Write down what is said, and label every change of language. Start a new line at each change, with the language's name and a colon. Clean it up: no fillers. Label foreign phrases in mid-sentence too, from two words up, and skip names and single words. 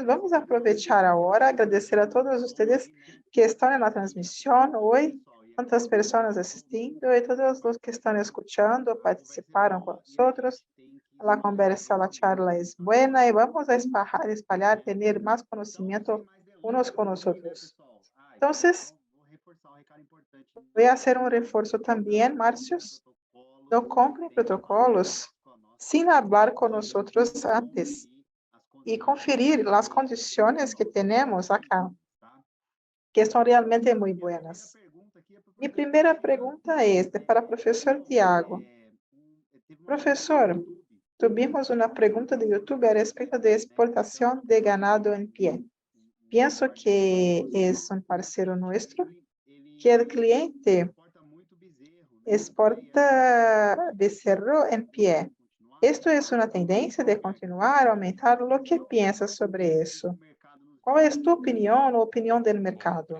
Portuguese: Vamos aproveitar a hora, agradecer a todos vocês que estão na transmissão hoje, tantas pessoas assistindo e todos os que estão escutando, participaram com nós. A conversa, a charla é boa e vamos a espalhar, ter mais conhecimento
Spanish: unos con nosotros. Entonces, voy a hacer un refuerzo también, Márcios. No compren protocolos sin hablar con nosotros antes y conferir las condiciones que tenemos acá, que son realmente muy buenas. Mi primera pregunta es para
Portuguese: o professor
Spanish: Tiago.
Portuguese: Professor, tuvimos uma pergunta de YouTube a respeito de exportação de ganado em pie. Penso que é um parceiro nosso, que o cliente exporta becerro em pie. Isto é uma tendência de continuar a aumentar? O que pensas sobre isso? Qual é a tua opinião ou a opinião do mercado?